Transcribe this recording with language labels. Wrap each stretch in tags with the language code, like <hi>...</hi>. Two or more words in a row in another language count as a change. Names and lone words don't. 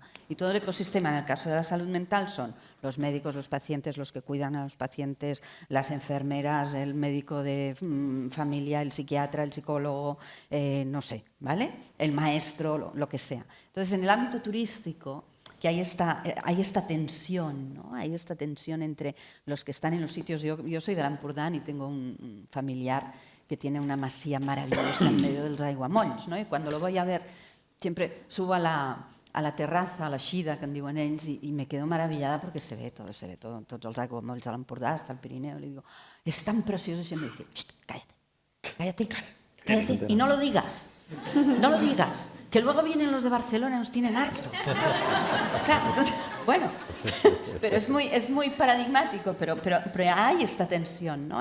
<es>Y todo el ecosistema, en el caso de la salud mental, son los médicos, los pacientes, los que cuidan a los pacientes, las enfermeras, el médico de familia, el psiquiatra, el psicólogo, no sé, ¿vale? El maestro, lo que sea. Entonces, en el ámbito turístico, que hay esta tensión, ¿no? Hay esta tensión entre los que están en los sitios. Yo soy de l'Empordà y tengo un familiar que tiene una masía maravillosa en medio</es> <ca>dels aiguamolls,</ca> <es>¿no? Y cuando lo voy a ver, siempre subo a la terraza,</es> <ca>a la Xida, que en diuen ells,</ca> <es>y me quedo maravillada porque se ve todo,</es> <ca>tots els aiguamolls de l'Empordà,</ca> <es>hasta el Pirineo. Le digo, es tan precioso, y me dice, cállate, y no lo digas, que luego vienen los de Barcelona y nos tienen harto. Claro, entonces, bueno, pero es muy paradigmático, pero hay esta tensión, ¿no?</es>